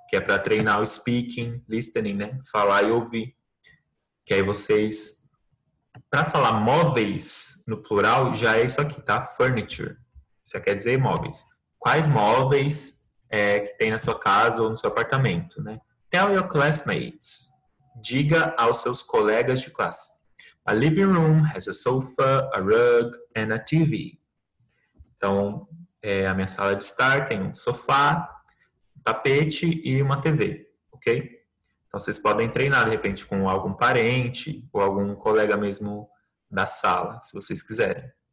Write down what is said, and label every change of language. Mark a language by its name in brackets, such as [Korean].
[Portuguese] Que é para treinar o speaking, listening, né? Falar e ouvir. Que aí vocês... Para falar móveis no plural, já é isso aqui, tá? Furniture. Isso quer dizer móveis. Quais móveis que tem na sua casa ou no seu apartamento, né? [English] Tell your classmates. [Portuguese] Diga aos seus colegas de classe. [English] A living room has a sofa, a rug and a TV. [Portuguese] Então, a minha sala de estar tem um sofá, um tapete e uma TV, ok? Então, vocês podem treinar, de repente, com algum parente ou algum colega mesmo da sala, se vocês quiserem.